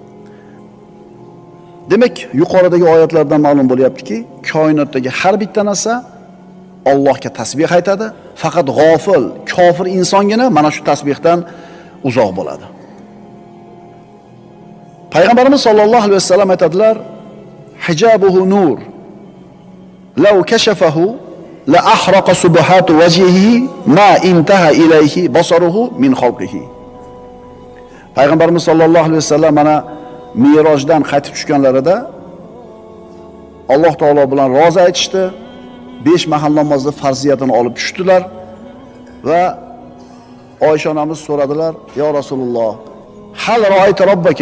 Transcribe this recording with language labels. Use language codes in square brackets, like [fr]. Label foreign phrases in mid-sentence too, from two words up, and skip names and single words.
[uz] Demak, yuqoridagi oyatlardan ma'lum bo'lyaptiki, koinotdagi har bitta narsa Allohga tasbih aytadi, faqat g'ofil, kofir insongina mana shu tasbihdan uzoq bo'ladi. [ar] Payg'ambarimiz صلى الله عليه وسلم aytadilar: "حجابه النور. لو كشفه لأحرق سبحات وجهه ما انتهى إليه بصره من خلقه." [uz] Payg'ambarimiz [ar] صلى الله عليه وسلم [uz] mana Mirojdan qaytib tushganlarida Alloh taolo bilan rozi aytishdi. 5 mahal namozning farziyatini olib tushdilar va Oysha onamiz so'radilar: [ar] "يا رسول الله هل رأيت ربك?